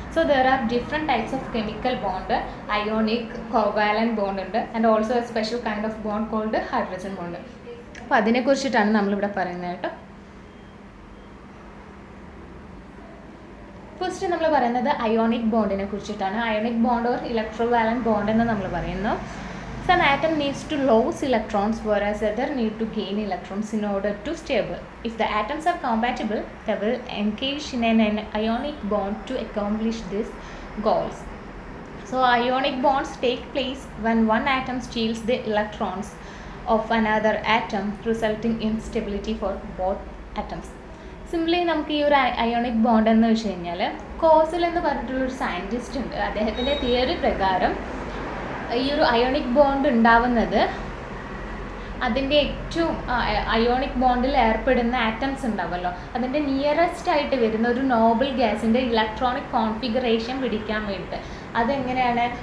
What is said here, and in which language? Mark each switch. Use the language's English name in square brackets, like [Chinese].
[English] So there are different types of chemical bond. Ionic, [Malayalam] covalent bond ഉണ്ട്, [English] And also a special kind of bond called hydrogen bond. [Malayalam] അപ്പോൾ അതിനെക്കുറിച്ചിട്ടാണ് നമ്മളിവിടെ പറയുന്നത് കേട്ടോ. First നമ്മൾ പറയുന്നത് ionic ബോണ്ടിനെ കുറിച്ചിട്ടാണ്. അയോണിക് ബോണ്ട് ഓർ ഇലക്ട്രോവാലന്റ് ബോണ്ട് എന്ന് നമ്മൾ പറയുന്നു. [English] Some atom needs to lose electrons whereas other need to gain electrons in order to stable. If the atoms are compatible, they will engage in an ionic bond to accomplish these goals. So ionic bonds take place when one atom steals the electrons of another atom, resulting in stability for both atoms. [Malayalam] Simply നമുക്ക് ഈ ഒരു ionic bond എന്ന് വെച്ച് കഴിഞ്ഞാൽ causal എന്ന് പറഞ്ഞിട്ടുള്ളൊരു scientist ഉണ്ട്. അദ്ദേഹത്തിൻ്റെ തിയറി പ്രകാരം ഈ ഒരു അയോണിക് ബോണ്ട് ഉണ്ടാവുന്നത് അതിൻ്റെ ഏറ്റവും അയോണിക് ബോണ്ടിൽ ഏർപ്പെടുന്ന ആറ്റംസ് ഉണ്ടാവുമല്ലോ, അതിൻ്റെ നിയറസ്റ്റ് ആയിട്ട് വരുന്ന ഒരു നോബിൾ ഗ്യാസിൻ്റെ ഇലക്ട്രോണിക് കോൺഫിഗറേഷൻ പിടിക്കാൻ വേണ്ടിയിട്ട്. അതെങ്ങനെയാണ്?